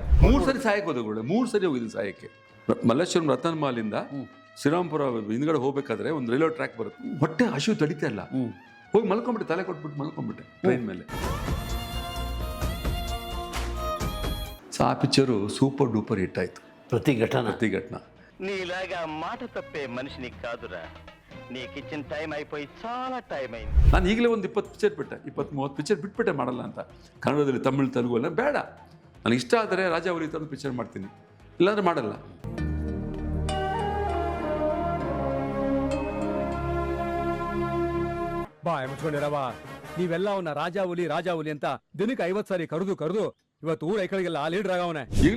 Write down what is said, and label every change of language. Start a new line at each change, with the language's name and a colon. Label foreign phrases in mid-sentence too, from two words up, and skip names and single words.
Kannada: 3 ಸರಿ ಸಾಯಕ್ಕೆ ಹೋದಗಳು, 3 ಸರಿ ಹೋಗಿದ್ದೀನಿ ಸಾಯಕ್ಕೆ. ಮಲ್ಲೇಶ್ವರಂ ರತನ್ ಮಾಲಿಂದ ಶ್ರೀರಾಮ್ಪುರ ಹಿಂದ್ಗಡೆ ಹೋಗ್ಬೇಕಾದ್ರೆ ಒಂದು
English: railway track
Kannada: ಬರುತ್ತೆ. ಹೊಟ್ಟೆ ಹಸಿವು ತಡಿತಾ ಇಲ್ಲ, ಹೋಗಿ ಮಲ್ಕೊಂಡ್ಬಿಟ್ಟೆ, ತಲೆ ಕೊಟ್ಬಿಟ್ಟು ಮಲ್ಕೊಂಡ್ಬಿಟ್ಟೆ ಟ್ರೈನ್ ಮೇಲೆ. ಸೊ ಆ ಪಿಕ್ಚರು
English: super duper hit
Kannada: ಆಯಿತು.
Telugu: ప్రతిఘటన నీలాగా మాట తప్పే మనిషిని కాదురా, నీకు ఇచ్చిన టైం అయిపోయి చాలా టైం అయింది.
Kannada: ನಾನು ಈಗಲೇ ಒಂದು 20 ಪಿಕ್ಚರ್ ಬಿಟ್ಟೆ, 20-30 ಪಿಕ್ಚರ್ ಬಿಟ್ಬಿಟ್ಟೆ ಮಾಡಲ್ಲ ಅಂತ. ಕನ್ನಡದಲ್ಲಿ, ತಮಿಳು, ತೆಲುಗು ಎಲ್ಲ ಬೇಡ. ನನಗೆ ಇಷ್ಟ ಆದರೆ ರಾಜಾವಲಿ ತಂದು ಪಿಕ್ಚರ್ ಮಾಡ್ತೀನಿ, ಇಲ್ಲಾಂದ್ರೆ ಮಾಡಲ್ಲ. ಬಾ ಮುಚ್ಕೊಂಡಿರವ, ನೀವೆಲ್ಲ ಅವನ ರಾಜಾವುಲಿ ಅಂತ ದಿನಕ್ಕೆ 50 ಸಾರಿ ಕರೆದು ಇವತ್ತು ಊರ ಐಕಳಿಗೆಲ್ಲ ಲೀಡರ್ ಆಗವನೆ.